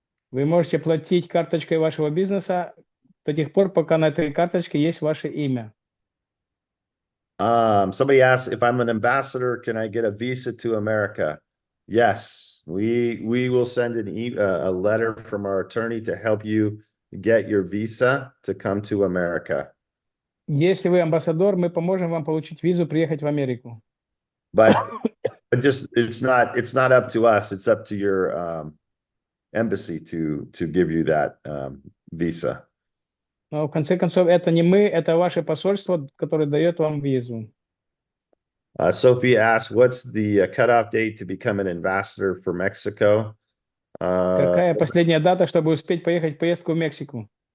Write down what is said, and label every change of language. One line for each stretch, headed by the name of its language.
Russian: Вы можете платить карточкой вашего бизнеса до тех пор, пока на этой карточке есть ваше имя.
English: Somebody asked if I'm an ambassador, can I get a visa to America? Yes, we will send a letter from our attorney to help you get your visa to come to America.
Russian: Если вы амбассадор, мы поможем вам получить визу, приехать в Америку.
English: But just it's not up to us. It's up to your embassy to give you that visa.
Russian: Но в конце концов, это не мы, это ваше посольство, которое дает вам визу.
English: Sophie asked, what's the cutoff date to become an ambassador for Mexico?
Russian: Какая последняя дата, чтобы успеть поехать в поездку в Мексику?